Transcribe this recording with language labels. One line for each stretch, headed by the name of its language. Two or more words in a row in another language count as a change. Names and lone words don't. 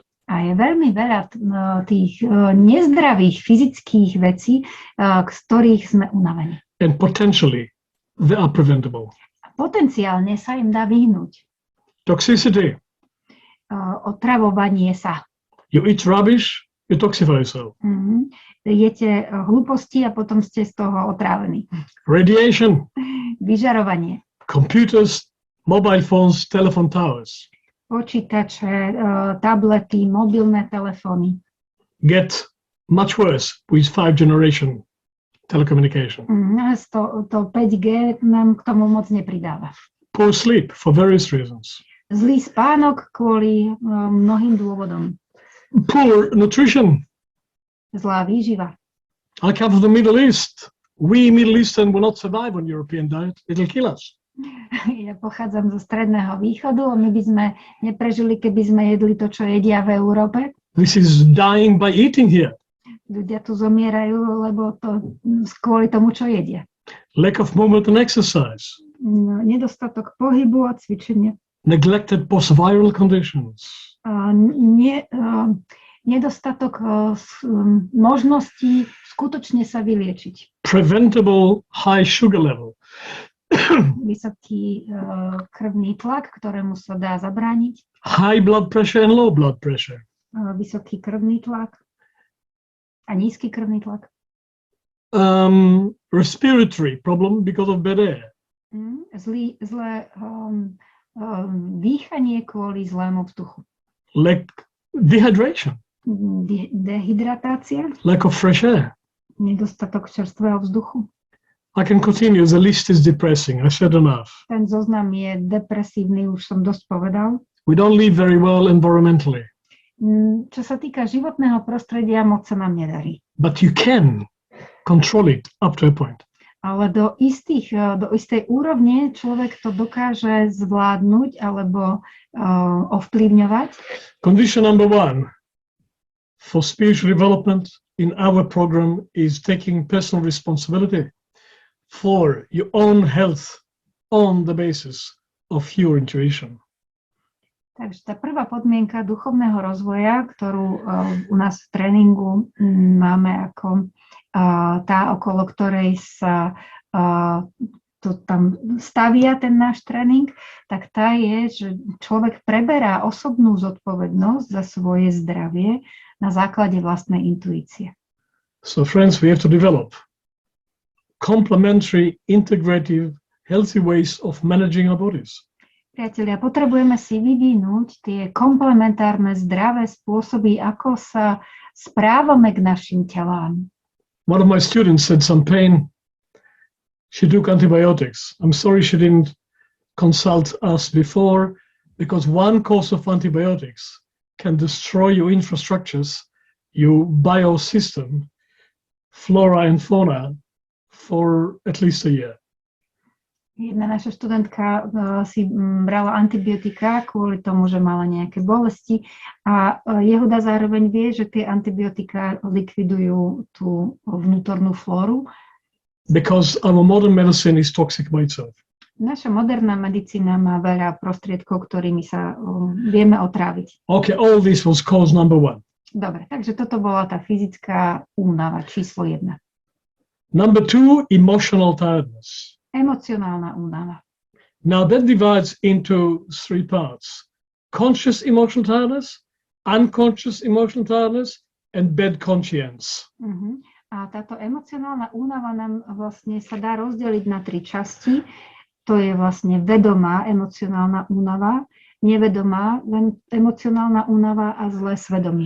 Slovak: A je veľmi veľa tých nezdravých fyzických vecí, z ktorých sme unavení.
English: And potentially, they are preventable.
Slovak: Potenciálne sa im dá vyhnúť.
English: Toxicity.
Slovak: Otravovanie sa.
English: You eat rubbish, you toxify yourself.
Slovak: Jete hlúposti a potom ste z toho otrávení.
English: Radiation.
Slovak: Vyžarovanie.
English: Computers, mobile phones, telephone towers.
Slovak: Počítače, tablety, mobilné telefóny.
English: Get much worse with 5th generation telecommunication.
Slovak: To 5G nám k tomu moc nepridáva.
English: Poor sleep for various reasons.
Slovak: Zlý spánok kvôli mnohým dôvodom.
English: Poor nutrition.
Slovak: zlá výživa.
English: I come from the Middle East. We Middle Eastern will not survive on European diet. It'll kill us.
Slovak: Ja pochádzam zo Stredného východu a my by sme neprežili, keby sme jedli to, čo jedia v Európe.
English: This is dying by eating here.
Slovak: Ľudia tu zomierajú, lebo to kvôli tomu, čo jedia.
English: Lack of movement and exercise.
Slovak: Nedostatok pohybu a cvičenia.
English: Neglected post-viral conditions.
Slovak: Nedostatok možností skutočne sa vyliečiť.
English: Preventable high sugar level.
Slovak: Vysoký krvný tlak, ktorému sa dá zabrániť.
English: High blood pressure and low blood pressure.
Slovak: Vysoký krvný tlak a nízky krvný tlak.
English: Respiratory problem because of bad air.
Slovak: Zlé dýchanie kvôli zlému vzduchu.
English: Lack dehydration.
Slovak: Dehydratácia.
English: Lack of fresh air.
Slovak: Nedostatok čerstvého vzduchu.
English: I can continue. The list is depressing. I said enough.
Slovak: Ten zoznam je depresívny, už som dosť povedal.
English: We don't live very well environmentally.
Slovak: Čo sa týka životného prostredia, moc sa nám nedarí.
English: But you can control it up to a point.
Slovak: Ale do istej úrovne človek to dokáže zvládnuť alebo ovplyvňovať.
English: Condition number 1 for spiritual development in our program is taking personal responsibility for your own health on the basis of your intuition.
Slovak: Takže tá prvá podmienka duchovného rozvoja, ktorú u nás v tréningu máme ako tá, okolo ktorej sa to tam stavia ten náš tréning, tak tá je, že človek preberá osobnú zodpovednosť za svoje zdravie na základe vlastnej intuície.
English: So friends, we have to develop complementary, integrative, healthy ways of managing our bodies.
Slovak: Priatelia, potrebujeme si vyvinúť tie komplementárne zdravé spôsoby, ako sa správame k našim telám.
English: One of my students had some pain. She took antibiotics. I'm sorry she didn't consult us before, because one course of antibiotics can destroy your infrastructures, your biosystem, flora and fauna for at least a year.
Slovak: Jedna naša študentka si brala antibiotika kvôli tomu, že mala nejaké bolesti a Yehuda zároveň vie, že tie antibiotika likvidujú tú vnútornú flóru.
English: Because our modern medicine is toxic by itself.
Slovak: Naša moderná medicína má veľa prostriedkov, ktorými sa vieme otráviť.
English: Okay, all this was cause number 1.
Slovak: Dobre, takže toto bola tá fyzická únava číslo 1.
English: Number 2, emotional tiredness.
Slovak: Emocionálna únava.
English: Now that divides into 3 parts. Conscious emotional tiredness, unconscious emotional tiredness, and bad conscience.
Slovak: A táto emocionálna únava nám vlastne sa dá rozdeliť na 3 časti. To je vlastne vedomá emocionálna únava, nevedomá emocionálna únava a zlé svedomie.